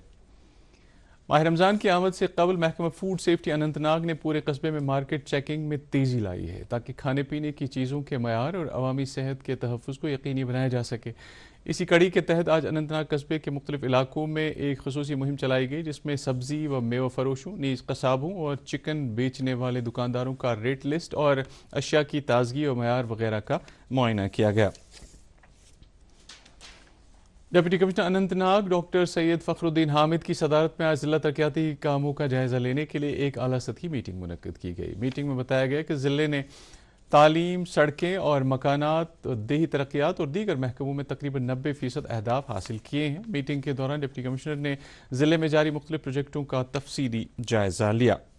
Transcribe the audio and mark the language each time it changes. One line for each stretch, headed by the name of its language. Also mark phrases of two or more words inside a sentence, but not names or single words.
Urdu: ماہ رمضان کی آمد سے قبل محکمہ فوڈ سیفٹی اننت ناگ نے پورے قصبے میں مارکیٹ چیکنگ میں تیزی لائی ہے تاکہ کھانے پینے کی چیزوں کے معیار اور عوامی صحت کے تحفظ کو یقینی بنایا جا سکے. اسی کڑی کے تحت آج اننت ناگ قصبے کے مختلف علاقوں میں ایک خصوصی مہم چلائی گئی، جس میں سبزی و میوہ فروشوں، نیز قصابوں اور چکن بیچنے والے دکانداروں کا ریٹ لسٹ اور اشیاء کی تازگی و معیار وغیرہ کا معائنہ کیا گیا. ڈپٹی کمشنر اننت ناگ ڈاکٹر سید فخر الدین حامد کی صدارت میں آج ضلع ترقیاتی کاموں کا جائزہ لینے کے لیے ایک اعلیٰ سطحی میٹنگ منعقد کی گئی. میٹنگ میں بتایا گیا کہ ضلع نے تعلیم، سڑکیں اور مکانات، دیہی ترقیات اور دیگر محکموں میں تقریباً 90% اہداف حاصل کیے ہیں. میٹنگ کے دوران ڈپٹی کمشنر نے ضلع میں جاری مختلف پروجیکٹوں کا تفصیلی جائزہ لیا.